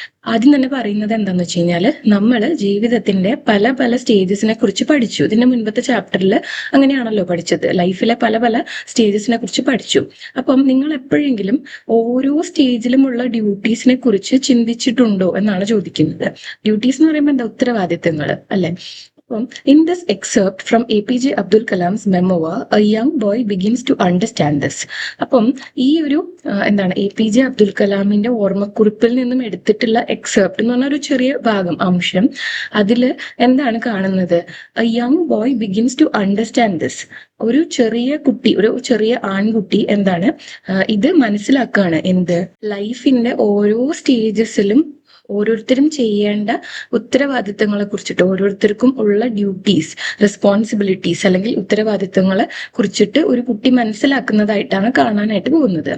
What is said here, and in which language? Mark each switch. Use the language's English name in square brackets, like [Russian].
[Malayalam] ആദ്യം തന്നെ പറയുന്നത് എന്താന്ന് വെച്ച് കഴിഞ്ഞാൽ നമ്മൾ ജീവിതത്തിന്റെ പല പല സ്റ്റേജസിനെ കുറിച്ച് പഠിച്ചു. ഇതിന്റെ മുൻപത്തെ ചാപ്റ്ററിൽ അങ്ങനെയാണല്ലോ പഠിച്ചത്, ലൈഫിലെ പല പല സ്റ്റേജസിനെ കുറിച്ച് പഠിച്ചു. അപ്പം നിങ്ങൾ എപ്പോഴെങ്കിലും ഓരോ സ്റ്റേജിലുമുള്ള ഡ്യൂട്ടീസിനെ കുറിച്ച് ചിന്തിച്ചിട്ടുണ്ടോ എന്നാണ് ചോദിക്കുന്നത്. ഡ്യൂട്ടീസ് എന്ന് പറയുമ്പോൾ എന്താ? ഉത്തരവാദിത്തങ്ങൾ അല്ലെ? [English] In this excerpt from APJ Abdul Kalam's memoir, a young boy begins to understand this. [Malayalam] അപ്പം ഈ ഒരു എന്താണ് APJ അബ്ദുൽ കലാമിന്റെ ഓർമ്മക്കുറിപ്പിൽ നിന്നും എടുത്തിട്ടുള്ള എക്സെപ്റ്റ് എന്ന് പറഞ്ഞ ഒരു ചെറിയ ഭാഗം, അംശം, അതിൽ എന്താണ് കാണുന്നത്? [English] A young boy begins to understand this. [Malayalam] ഒരു ചെറിയ കുട്ടി, ഒരു ചെറിയ ആൺകുട്ടി എന്താണ് ഇത് മനസ്സിലാക്കുകയാണ്. എന്ത്? ലൈഫിന്റെ ഓരോ സ്റ്റേജസിലും ഓരോരുത്തരും ചെയ്യേണ്ട ഉത്തരവാദിത്തങ്ങളെ കുറിച്ചിട്ട്, ഓരോരുത്തർക്കും ഉള്ള ഡ്യൂട്ടീസ്, റെസ്പോൺസിബിലിറ്റീസ് അല്ലെങ്കിൽ ഉത്തരവാദിത്തങ്ങളെ കുറിച്ചിട്ട് ഒരു കുട്ടി മനസ്സിലാക്കുന്നതായിട്ടാണ് കാണാനായിട്ട് പോകുന്നത്.